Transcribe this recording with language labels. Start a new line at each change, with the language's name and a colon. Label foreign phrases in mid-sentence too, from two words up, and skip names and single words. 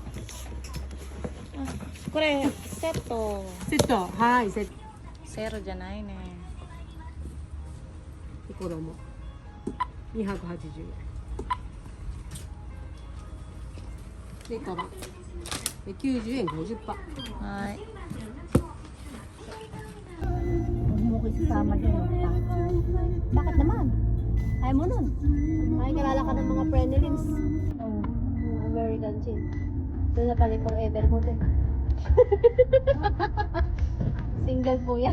Japanese: これセット。セット、はい、セット。セールじゃないね。子供。280円。で、カバン。で、90円50パ。はい。
Filipino: Huwag mo ko isasama dyan. Bakit naman? Ayaw mo nun. Makikilala ka ng mga Prenelins.
English: Oh, American Chin.
Filipino: Doon na pala pang Evergood eh. Single po yan.